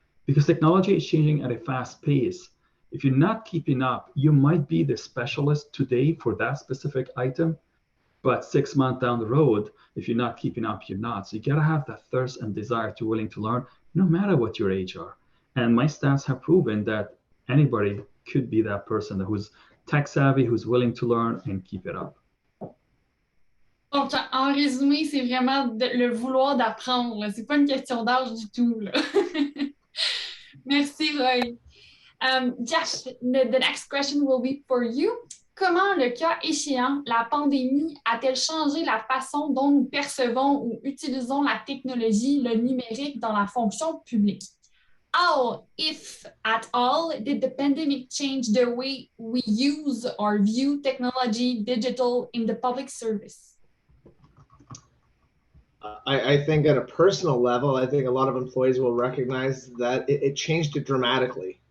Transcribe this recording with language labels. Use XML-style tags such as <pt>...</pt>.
<en>Because technology is changing at a fast pace. If you're not keeping up, you might be the specialist today for that specific item, but 6 months down the road, if you're not keeping up, you're not. So you gotta have that thirst and desire to willing to learn, no matter what your age are. And my stats have proven that anybody could be that person who's tech savvy, who's willing to learn and keep it up.</en> <fr>Donc, en résumé, c'est vraiment le vouloir d'apprendre. C'est pas une question d'âge du tout. Là. Merci, Roy.</fr> <en>Jeff, the next question will be for you.</en> <fr>Comment, le cas échéant, la pandémie a-t-elle changé la façon dont nous percevons ou utilisons la technologie, le numérique dans la fonction publique?</fr> <en>How, if at all, did the pandemic change the way we use or view technology, digital in the public service? I think at a personal level, I think a lot of employees will recognize that it changed it dramatically.</en>